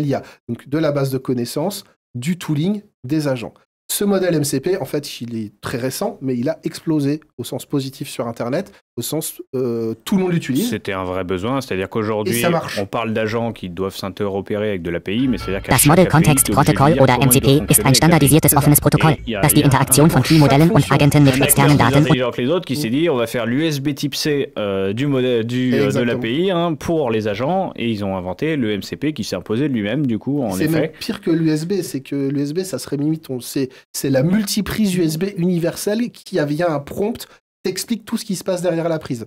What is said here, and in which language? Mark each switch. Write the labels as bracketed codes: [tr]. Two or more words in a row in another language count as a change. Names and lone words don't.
[fr] Donc de la base de connaissances, du tooling des agents. Ce modèle MCP, en fait, il est très récent, mais il a explosé au sens positif sur Internet, au sens tout le monde l'utilise. C'était un vrai besoin, c'est-à-dire qu'aujourd'hui, on parle d'agents qui doivent s'interopérer avec de l'API, mais c'est-à-dire [de] Das Model Context Protocol oder MCP ist ein standardisiertes offenes Protokoll, das die Interaktion von Key-Modellen und Agenten mit externen Daten [fr] que les autres qui s'est dit on va faire l'USB type C de l'API pour les agents, et ils ont inventé le MCP qui s'est imposé de lui-même du coup en effet. C'est même pire que l'USB, c'est que l'USB ça serait limite, c'est la multiprise USB universelle qui vient un prompt t'explique tout ce qui se passe derrière la prise.